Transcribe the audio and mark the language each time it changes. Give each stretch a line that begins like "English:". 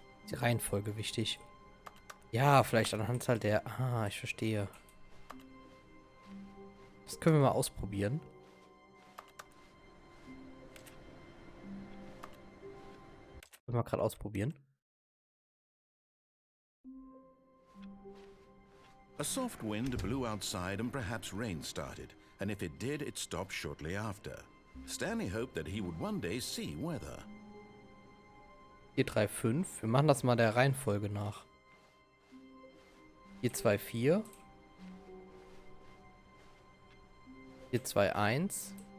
German: Die Reihenfolge wichtig. Ja, vielleicht anhand halt der... Ah, ich verstehe. Das können wir mal ausprobieren. Können wir gerade ausprobieren.
English: A soft wind blew outside and perhaps rain started, and if it did, it stopped shortly after. Stanley hoped that he would one day see weather.
German: 4, 3, 5. Wir machen das mal der Reihenfolge nach. 4, 2, 4. 4, 2, 1.